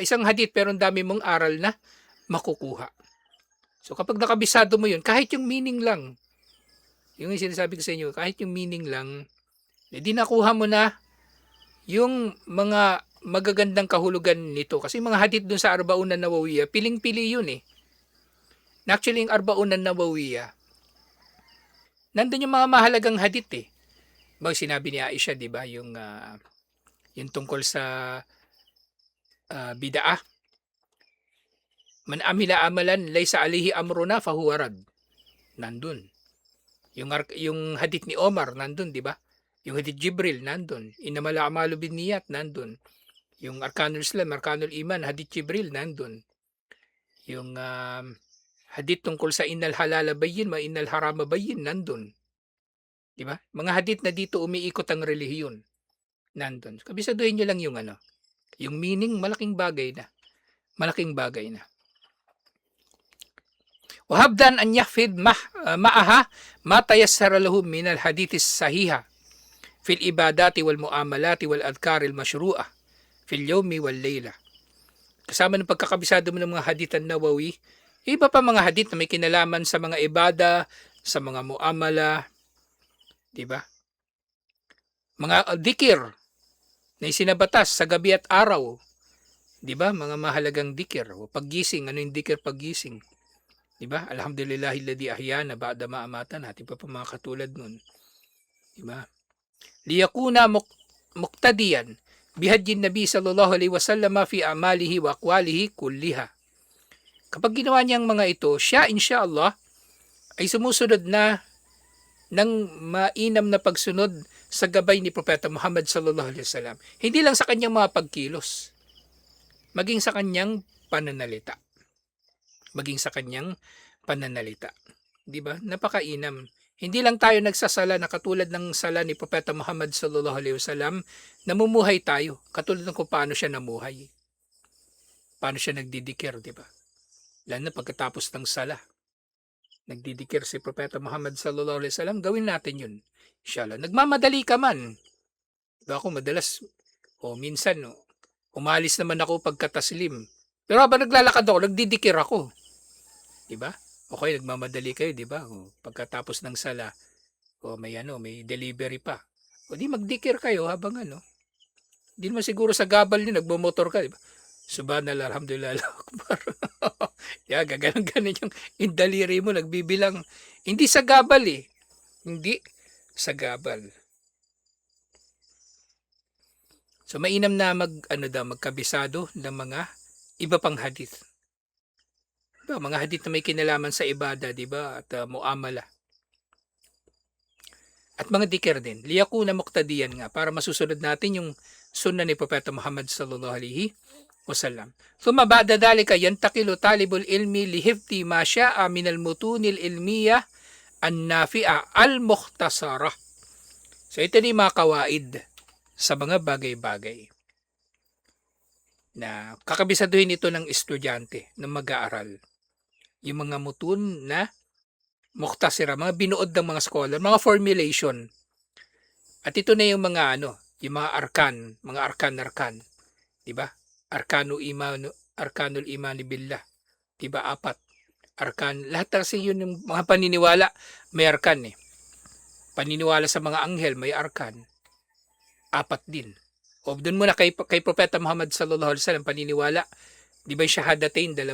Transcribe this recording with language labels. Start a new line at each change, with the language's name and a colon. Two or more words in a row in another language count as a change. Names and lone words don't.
Filipino: Isang hadith pero ang dami mong aral na makukuha. So kapag nakabisado mo yun, kahit yung meaning lang, yung sinasabi ko sa inyo, kahit yung meaning lang, di nakuha mo na yung mga magagandang kahulugan nito. Kasi mga hadith dun sa Arbaunan Nawawiyah, piling-pili yun, Actually, yung Arbaunan Nawawiyah, nandun yung mga mahalagang hadith, sinabi ni Aisha, 'di ba, yung tungkol sa bid'ah,
Arabic: من عمل عملا ليس عليه أمرنا فهو رد.
Filipino: Nandun. Yung hadith ni Omar nandun, 'di ba? Yung hadith Jibril nandun.
Arabic: إنما الأعمال بالنيات nandun.
Filipino: Yung
Arabic: أركان الإسلام, أركان الإيمان,
Filipino: hadith Jibril nandun. Yung hadith tungkol sa
Arabic: إن الحلال بين وإن الحرام بين nandun.
Filipino: 'Di ba? Mga hadith na dito umiikot ang relihiyon. Nandun. Kabisaduhin niyo lang yung yung meaning, malaking bagay na. Malaking bagay na.
Arabic: وحبذا أن يحفظ معها ما تيسر له من الأحاديث الصحيحة في العبادات والمعاملات والأذكار المشروعة في اليوم والليلة.
Filipino: Kasama ng pagkakabisado mo ng mga hadith an-Nawawi, iba pa mga hadith na may kinalaman sa mga ibada, sa mga muamala, 'di ba? Mga dikir na isinabatas sa gabi at araw, 'di ba? Mga mahalagang dikir o paggising, ano yung dikir paggising? 'Di ba?
Arabic: الحمد لله الذي أحيانا بعد ما أماتنا,
Filipino: di pa mga katulad nun, 'di ba?
Arabic: ليكون مقتديا بهدي النبي صلى الله عليه وسلم في أعماله وأقواله كلها.
Filipino: Kapag ginawa niyang mga ito, siya insyaallah ay sumusunod na ng mainam na pagsunod sa gabay ni Propeta Muhammad
Arabic: صلى الله عليه وسلم.
Filipino: Hindi lang sa kanyang mga pagkilos, maging sa kanyang pananalita. maging sa kanyang pananalita. 'Di ba? Napakainam. Hindi lang tayo nagsasala na katulad ng sala ni Propeta Muhammad
Arabic: صلى الله عليه وسلم,
Filipino: namumuhay tayo katulad ng kung paano siya namuhay. Paano siya nagdidikir, 'di ba? Lalo na pagkatapos ng sala, nagdidikir si Propeta Muhammad
Arabic: صلى الله عليه وسلم,
Filipino: gawin natin 'yun. Inshallah. Nagmamadali ka man. 'Di ba ako madalas o minsan no, umalis naman ako pagkataslim. Pero habang naglalakad ako, nagdidikir ako, 'di ba? O kaya nagmamadali kayo, 'di ba? O, pagkatapos ng sala, o may may delivery pa. O di magdikir kayo habang Di naman siguro sa gabal niyo nagmomotor ka, 'di ba?
Arabic: سبحان الله، الحمد لله، الله أكبر.
Filipino: Gaganon-ganon yung daliri mo nagbibilang. Hindi sa gabal eh. Hindi sa gabal. So mainam na magkabisado ng mga iba pang hadith. Diba, mga hadith na may kinalaman sa ibada, 'di ba? At muamala. At mga dikir din.
Arabic: ليكون مقتديا
Filipino: nga para masusunod natin yung sunnah ni Propeta Muhammad
Arabic: صلى الله عليه وسلم. ثم بعد ذلك ينتقل طالب العلم لحفظ ما شاء من المتون العلمية النافعة المختصرة.
Filipino: So ito ni mga kawaid sa mga bagay-bagay na kakabisaduhin ito ng estudyante ng mag-aaral. Yung mga mutun na mukhtasira, mga binuod ng mga scholar, mga formulation. At ito na yung mga yung mga arkan, 'di ba?
Arabic: أركان الإيمان بالله,
Filipino: 'di ba? 4. Arkan, lahat kasi yun yung mga paniniwala, may arkan eh. Paniniwala sa mga anghel, may arkan. 4 din. O doon muna kay Propeta Muhammad
Arabic: صلى الله عليه وسلم
Filipino: paniniwala, 'di ba yung shahadatain, 2.